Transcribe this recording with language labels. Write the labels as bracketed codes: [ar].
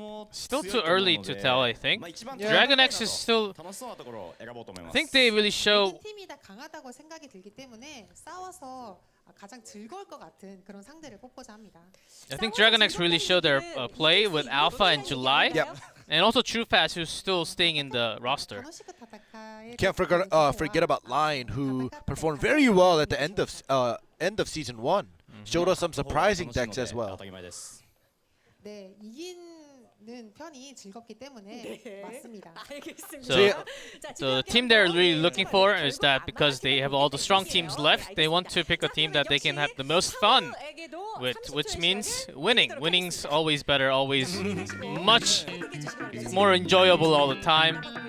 [en] Still too early to tell, I think. Dragon X is still. I think they really show. [ko] 팀이 다 강하다고 생각이 들기 때문에 싸워서 가장 즐거울 것 같은 그런 상대를 뽑고자 합니다. [en] I think Dragon X really showed their play with Alpha in July. Yep. And also TrueFast, who's still staying in the roster. Can't forget about Lion, who performed very well at the end of season 1. Showed us some surprising decks as well. [ko] 네, 이기는 편이 즐겁기 때문에 맞습니다. [en] So the team they're really looking for is that because they have all the strong teams left, they want to pick a team that they can have the most fun with, which means winning. Winning's always better, always much more enjoyable all the time.